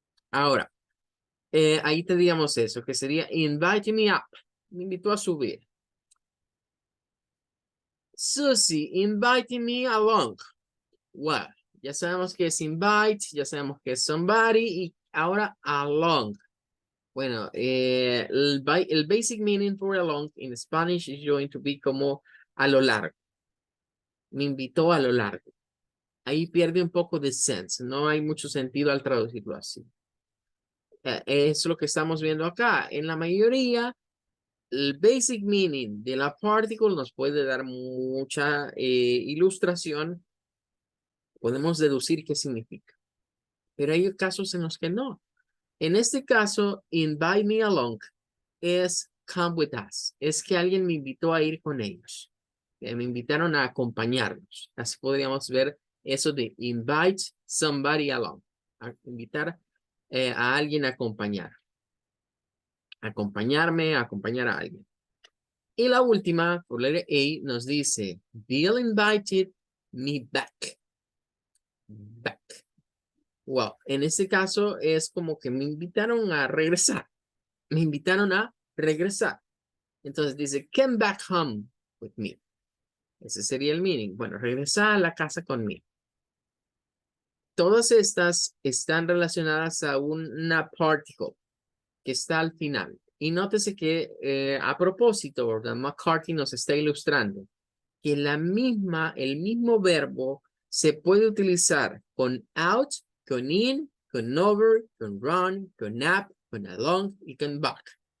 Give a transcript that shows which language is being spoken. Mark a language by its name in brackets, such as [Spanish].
[Spanish] Ahora, ahí tendríamos eso, que sería [English] invite me up. [Spanish] Me invitó a subir. Susie, [English] invite me along. Well, [Spanish] ya sabemos que es invite, ya sabemos que es somebody y ahora along. Bueno, el [English] basic meaning for along in Spanish is going to be [Spanish] como a lo largo. Me invitó a lo largo. Ahí pierde un poco de sense. No hay mucho sentido al traducirlo así. Es lo que estamos viendo acá. En la mayoría, el basic meaning de la particle nos puede dar mucha ilustración. Podemos deducir qué significa. Pero hay casos en los que no. En este caso, invite me along es [English] come with us. [Spanish] Es que alguien me invitó a ir con ellos. Me invitaron a acompañarnos. Así podríamos ver eso de [English] invite somebody along. [Spanish] A invitar a alguien a acompañar. Acompañarme, acompañar a alguien. Y la última, por letra A, nos dice, [English] Bill invited me back. Back. [Spanish] Wow, en este caso es como que me invitaron a regresar. Me invitaron a regresar. Entonces dice, [English] come back home with me. [Spanish] Ese sería el meaning. Bueno, regresar a la casa conmigo. Todas estas están relacionadas a una particle que está al final. Y nótese que a propósito, ¿verdad? McCarthy nos está ilustrando que el mismo verbo se puede utilizar con out, con in, con over, con run, con up, con along y con back.